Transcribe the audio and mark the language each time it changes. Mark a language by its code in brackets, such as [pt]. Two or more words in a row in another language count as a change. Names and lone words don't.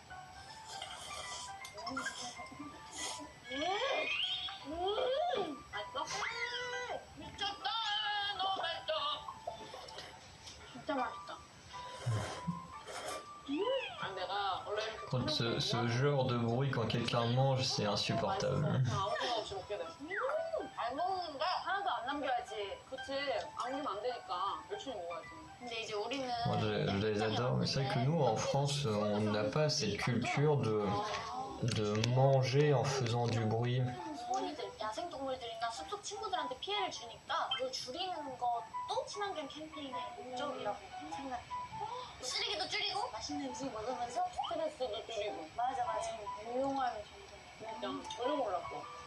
[ko] 맛있어? 미쳤다. 너무 맛있어. 진짜 맛있다. 아, 내가 원래 이렇게 [fr] Quand ce genre de bruit quand quelqu'un mange, c'est insupportable. [ko] 아무 생각 없이 먹게 돼. 잘 먹는다. 하나도 안 남겨야지. 그치? 남기면 안 되니까 열심히 먹어야지. 근데 이제 우리는 [fr] Moi, je les adore, mais c'est vrai que nous, en France, on n'a pas cette culture de manger en faisant du bruit. [ko] 소리들, 야생동물들이나 숲속 친구들한테 피해를 주니까 그걸 줄이는 것도 친환경 캠페인의 목적이라고 생각해. 쓰레기도 줄이고 맛있는 음식 먹으면서 스트레스도 줄이고. 맞아. 유용함이 점점. 진짜 전혀 몰랐어.